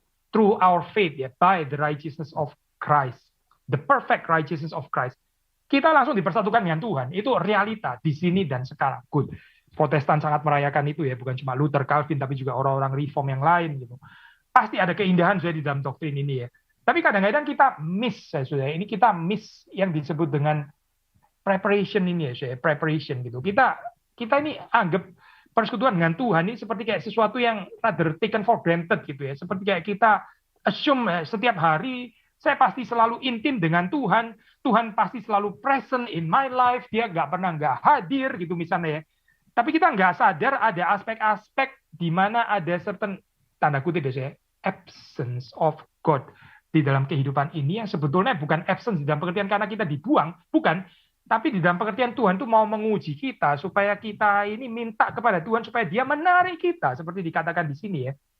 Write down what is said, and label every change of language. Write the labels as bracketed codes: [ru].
[en] Through our faith ya, by the righteousness of Christ. The perfect righteousness of Christ. [id] Kita langsung dipersatukan dengan Tuhan. Itu realita di sini dan sekarang. Good. Protestan sangat merayakan itu ya, bukan cuma Luther, Calvin, tapi juga orang-orang reform yang lain gitu. Pasti ada keindahan di dalam doktrin ini ya. Tapi kadang-kadang kita miss ini kita miss yang disebut dengan preparation ini ya, preparation gitu. Kita ini anggap persekutuan dengan Tuhan ini seperti kayak sesuatu yang [en] rather taken for granted [id] gitu ya. Seperti kayak kita assume setiap hari saya pasti selalu intim dengan Tuhan. Tuhan pasti selalu [en] present in my life. [id] Dia nggak hadir gitu misalnya ya. Tapi kita nggak sadar ada aspek-aspek di mana ada certain tanda kutip ya, absence of God di dalam kehidupan ini yang sebetulnya bukan absence di dalam pengertian karena kita dibuang, bukan. Tapi di dalam pengertian Tuhan itu mau menguji kita supaya kita ini minta kepada Tuhan supaya Dia menarik kita seperti dikatakan di sini ya.